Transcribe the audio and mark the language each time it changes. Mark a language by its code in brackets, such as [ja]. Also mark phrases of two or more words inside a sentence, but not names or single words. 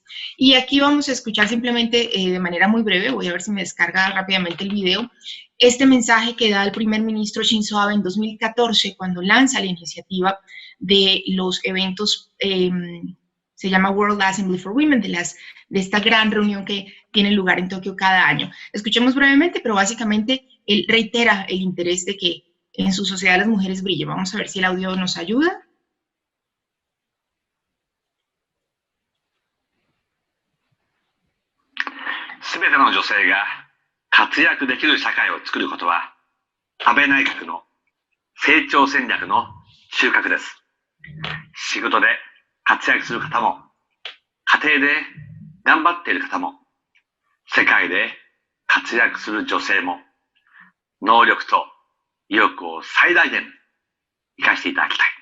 [es] Y aquí vamos a escuchar simplemente de manera muy breve, voy a ver si me descarga rápidamente el video, este mensaje que da el primer ministro Shinzo Abe en 2014 cuando lanza la iniciativa de los eventos, se llama [en] World Assembly for Women, [es] de esta gran reunión que tiene lugar en Tokio cada año. Escuchemos brevemente, pero básicamente él reitera el interés de que en su sociedad las mujeres brillen. Vamos a ver si el audio nos ayuda. [ja] すべての女性が活躍できる社会を作ることは、安倍内閣の成長戦略の収穫です。仕事で活躍する方も、家庭で頑張っている方も、世界で活躍する女性も、能力と意欲を最大限生かしていただきたい。